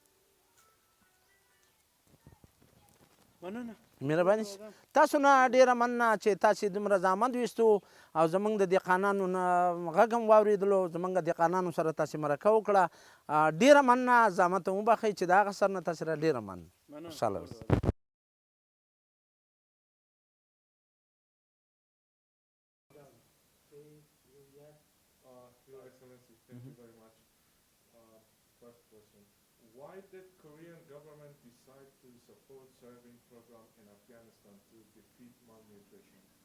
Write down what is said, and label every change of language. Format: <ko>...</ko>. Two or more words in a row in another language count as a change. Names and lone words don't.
<ps>مهرباني تاسو نه ډېره مننه چې تاسې دومره زحمت ویستو او زموږ د دهقانانو نه غږ هم واورېدلو زموږ د دهقانانو سره تاسې مرکه وکړه ډېره مننه زحمت هم وبخئ چې د هغه سر نه تاسې را ډېره مننه خوشحاله اوسئ</ps> <en>Your Excellency, thank you very much. First question. Why did Korean government decide to support soybean program in Afghanistan to defeat malnutrition?</en>